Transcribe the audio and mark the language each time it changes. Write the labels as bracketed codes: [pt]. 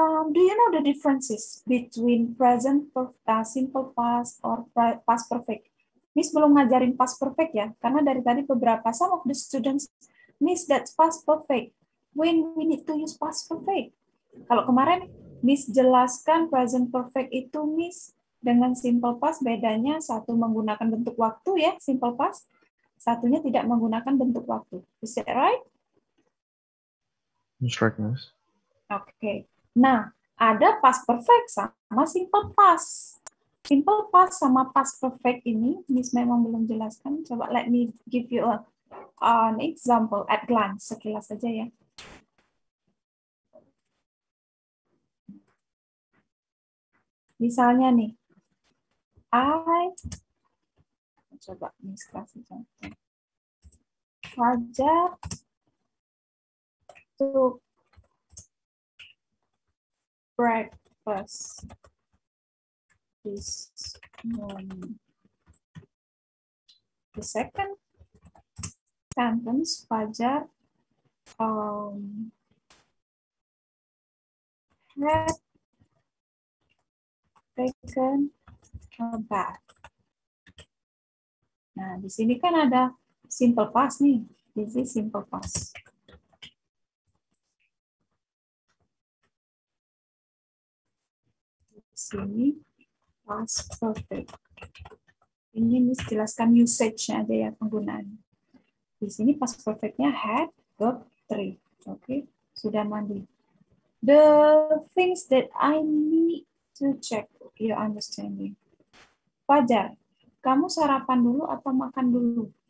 [en] Do you know the differences between present simple past or past perfect? [id] Miss belum ngajarin past perfect ya, karena dari tadi beberapa [en] some of the students, [id] Miss [en] that's past perfect. When we need to use past perfect? [id] Kalau kemarin Miss jelaskan present perfect itu Miss dengan simple past bedanya satu menggunakan bentuk waktu ya, simple past, satunya tidak menggunakan bentuk waktu. [en] Is that right? That's right, Miss. [id] Oke. Nah, ada past perfect sama simple past. Simple past sama past perfect ini, Miss memang belum jelaskan. [en] Coba let me give you an example at glance, [id] sekilas saja ya. Misalnya nih, coba Miss kasih contoh. [en] Fajar took breakfast this morning. The second sentence, Fajar had taken a bath. [id] Nah, di sini kan ada simple past nih. [en] This is simple past. [id] Di sini past perfect. Ini Miss jelaskan usage-nya aja ya, penggunaan. Di sini past perfect-nya had, verb 3. Oke, sudah mandi. [en] The things that I need to check your understanding. [id] Fajar, kamu sarapan dulu atau makan dulu?